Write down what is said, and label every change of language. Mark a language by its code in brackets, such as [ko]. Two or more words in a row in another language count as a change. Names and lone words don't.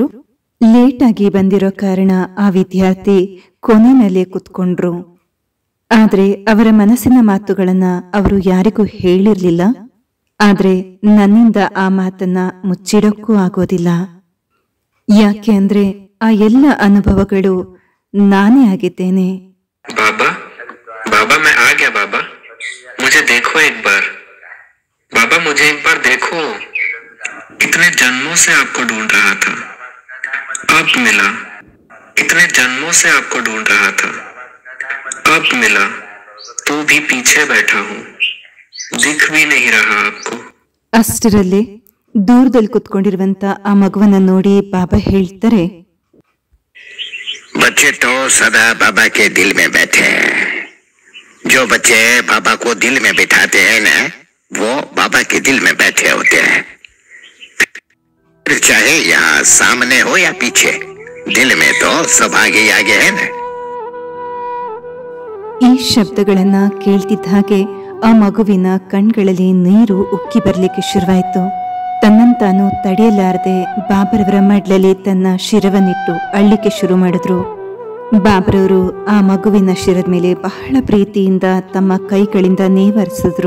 [kn] ಲೇಟ್ ಆಗಿ ಬಂದಿರೋ ಕಾರಣ ಆ ವಿದ್ಯಾರ್ಥಿ ಕೊನೆಯಲ್ಲೇ ಕುತ್ಕೊಂಡ್ರು. ಆದ್ರೆ ಅವರ ಮನಸ್ಸಿನ ಮಾತುಗಳನ್ನ ಅವರು ಯಾರಿಗೂ ಹೇಳಿರ್ಲಿಲ್ಲ. ಆದ್ರೆ ನನ್ನಿಂದ ಆ ಮಾತನ್ನ ಮುಚ್ಚಿಡಕ್ಕೂ ಆಗೋದಿಲ್ಲ. ಯಾಕೆ ಅಂದ್ರೆ ಆ ಎಲ್ಲ ಅನುಭವಗಳು ನಾನೇ ಆಗಿದ್ದೇನೆ. [hi] बाबा बाबा मैं आ गया बाबा, मुझे देखो एक बार। बाबा मुझे एक बार देखो, इतने जन्मों से आपको ढूंढ रहा था, अब मिला। इतने जन्मों से आपको ढूंढ रहा था, अब मिला। तो भी पीछे बैठा हूँ, दिख भी नहीं रहा आपको। [kn] ಅಷ್ಟರಲ್ಲೇ ದೂರದಲ್ಲಿ ಕುತ್ಕೊಂಡಿರುವಂತ ಆ ಮಗುವನ್ನ ನೋಡಿ ಬಾಬಾ ಹೇಳ್ತಾರೆ, [hi] बच्चे तो सदा बाबा के दिल में बैठे हैं। जो बच्चे बाबा को दिल में बिठाते हैं ना, वो बाबा के दिल में बैठे होते हैं। फिर चाहे यहाँ सामने हो या पीछे, दिल में तो सब आगे आगे है ना। [kn] ಈ ಶಬ್ದಗಳನ್ನ ಕೇಳ್ತಿದ್ದ ಹಾಗೆ ಆ ಮಗುವಿನ ಕಣ್ಗಳಲ್ಲಿ ನೀರು ಉಕ್ಕಿ ಬರ್ಲಿಕ್ಕೆ ಶುರುವಾಯಿತು. ತನ್ನಂತಾನು ತಡೆಯಲಾರದೆ ಬಾಬರವರ ಮಡ್ಲಲ್ಲಿ ತನ್ನ ಶಿರವನ್ನಿಟ್ಟು ಅಳ್ಳಿಕೆ ಶುರು ಮಾಡಿದ್ರು. ಬಾಬರವರು ಆ ಮಗುವಿನ ಶಿರದ ಮೇಲೆ ಬಹಳ ಪ್ರೀತಿಯಿಂದ ತಮ್ಮ ಕೈಗಳಿಂದ ನೇವರಿಸಿದ್ರು.